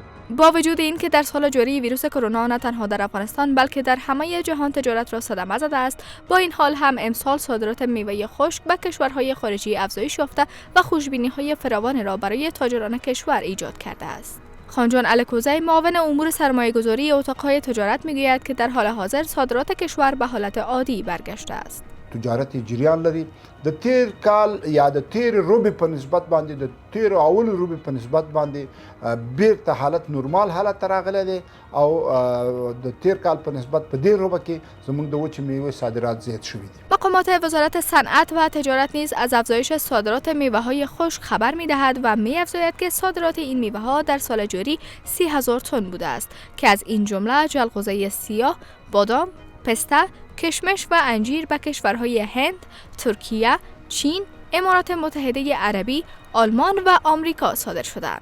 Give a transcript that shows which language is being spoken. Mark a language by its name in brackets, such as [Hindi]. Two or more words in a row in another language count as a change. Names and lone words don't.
[Persian] با وجود اینکه در سال جاری ویروس کرونا نه تنها در افغانستان بلکه در همه جهان تجارت را صدمه زده است، با این حال هم امسال صادرات میوه خشک به کشورهای خارجی افزایش یافته و خوشبینی‌های فراوان را برای تاجران کشور ایجاد کرده است. خانجان الکوزی، معاون امور سرمایه‌گذاری اتاق‌های تجارت می‌گوید که در حال حاضر صادرات کشور به حالت عادی برگشته است. [Pashto] تجارت جریان لري د تیر کال یا د تیر روبي په نسبت باندې د تیر اول روبي په نسبت باندې بیرته حالت نورمال حالت راغلی دی او د تیر کال په نسبت په دې روبه کې زموږ د وچې میوې صادرات زیات شوي دي. [Persian] مقامات وزارت صنعت و تجارت نیز از افزایش صادرات میوه‌های خشک خبر می‌دهد و می‌افزاید که صادرات این میوه‌ها در سال جاری 30,000 تن بوده است که از این جمله جلغوزه سیاه، بادام، پسته، کشمش و انجیر به کشورهای هند، ترکیه، چین، امارات متحده عربی، آلمان و آمریکا صادر شدند.